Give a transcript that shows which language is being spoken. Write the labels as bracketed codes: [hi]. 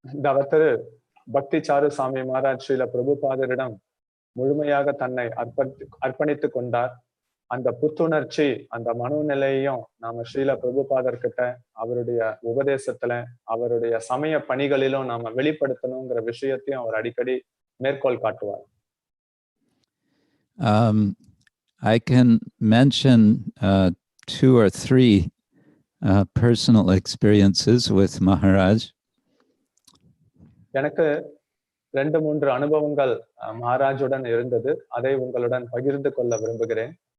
[ta] அவரு பக்தி சாரு சாமி மகாராஜ் ஸ்ரீல பிரபுபாதரிடம் முழுமையாக தன்னை அர்ப்பணித்துக் கொண்டார். அந்த புத்துணர்ச்சி, அந்த மனோநிலையையும் நாம ஸ்ரீல பிரபுபாதர் கிட்ட அவருடைய உபதேசத்துல, அவருடைய சமய பணிகளிலும் நாம வெளிப்படுத்தணுங்கிற விஷயத்தையும் அவர் அடிக்கடி மேற்கோள் காட்டுவார். [en] I can mention 2 or 3 personal experiences with Maharaj. [ta] எனக்கு 2-3 அனுபவங்கள் மகாராஜுடன் இருந்தது. அதை உங்களுடன் பகிர்ந்து கொள்ள விரும்புகிறேன்.